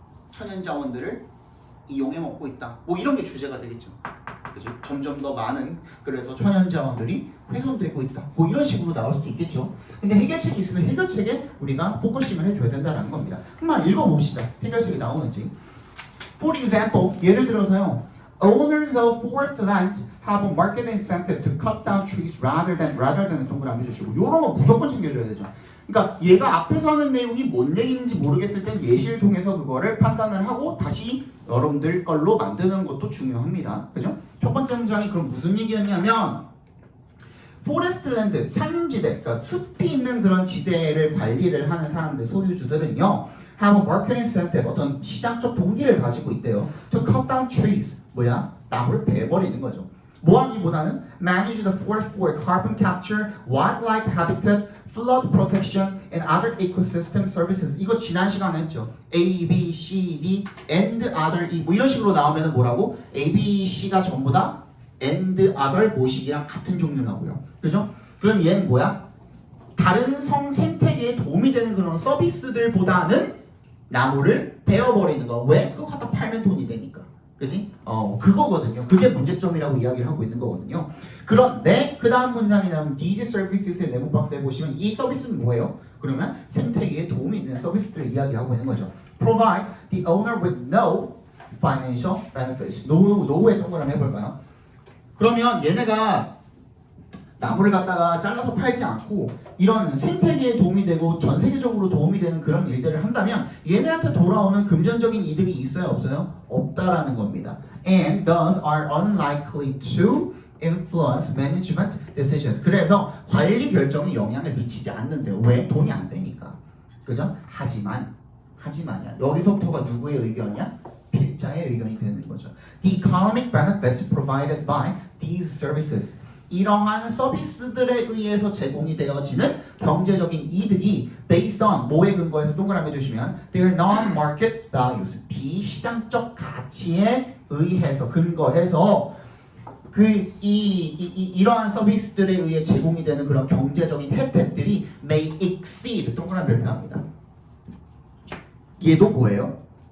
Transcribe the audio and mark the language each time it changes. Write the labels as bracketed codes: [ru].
[ko] 천연자원들을 이용해 먹고 있다. 뭐 이런 게 주제가 되겠죠. 그죠? 점점 더 많은 그래서 천연자원들이 훼손되고 있다. 뭐 이런 식으로 나올 수도 있겠죠. 근데 해결책이 있으면 해결책에 우리가 포커싱을 해줘야 된다는 겁니다. 한번 읽어봅시다. 해결책이 나오는지. [en] For example, [ko] 예를 들어서요. [en] Owners of forest lands have a market incentive to cut down trees rather than [ko] 정보를 남겨주시고 이런 거 무조건 챙겨줘야 되죠. 그러니까 얘가 앞에서 하는 내용이 뭔 얘기인지 모르겠을 땐 예시를 통해서 그거를 판단을 하고 다시 여러분들 걸로 만드는 것도 중요합니다. 그죠? 첫 번째 문장이 그럼 무슨 얘기였냐면 포레스트 랜드, 산림지대, 그러니까 숲이 있는 그런 지대를 관리를 하는 사람들, 소유주들은요 [en] have a market incentive, [ko] 어떤 시장적 동기를 가지고 있대요. [en] To cut down trees, [ko] 뭐야? 나무를 베버리는 거죠. 뭐하기보다는 [en] manage the forest for carbon capture, wildlife habitat, flood protection, and other ecosystem services. [ko] 이거 지난 시간에 했죠. A, B, C, D, and other, 뭐 이런 식으로 나오면 뭐라고? A, B, C가 전부 다 and other 모식이랑 같은 종류라고요. 그죠? 그럼 얘는 뭐야? 다른 생태계에 도움이 되는 그런 서비스들보다는 나무를 베어버리는 거. 왜? 그거 갖다 팔면 돈이 되니까. 그지? 그거거든요. 그게 문제점이라고 이야기를 하고 있는 거거든요. 그런데 그 다음 문장이 나오는 [en] these services [ko] 의 네모 박스에 보시면 이 서비스는 뭐예요? 그러면 생태계에 도움이 있는 서비스들을 이야기하고 있는 거죠. [en] Provide the owner with no financial benefits. [ko] 노후에 동그라미 해볼까요? 그러면 얘네가 나무를 갖다가 잘라서 팔지 않고 이런 생태계에 도움이 되고 전 세계적으로 도움이 되는 그런 일들을 한다면 얘네한테 돌아오는 금전적인 이득이 있어요? 없어요? 없다라는 겁니다. [en] And thus are unlikely to influence management decisions. [ko] 그래서 관리 결정에 영향을 미치지 않는데요. 왜? 돈이 안 되니까. 그죠? 하지만이야. 여기서부터가 누구의 의견이야? 필자의 의견이 되는 거죠. [en] The economic benefits provided by these services. [ko] 이러한 서비스들에 의해서 제공이 되어지는 경제적인 이득이 [en] based on [ko] 뭐에 근거해서 동그라미 해주시면 [en] their non-market values [ko] 비시장적 가치에 의해서 근거해서 이러한 서비스들에 의해 제공이 되는 그런 경제적인 혜택들이 [en] may exceed [ko] 동그라미 별표합니다. 얘도 뭐예요?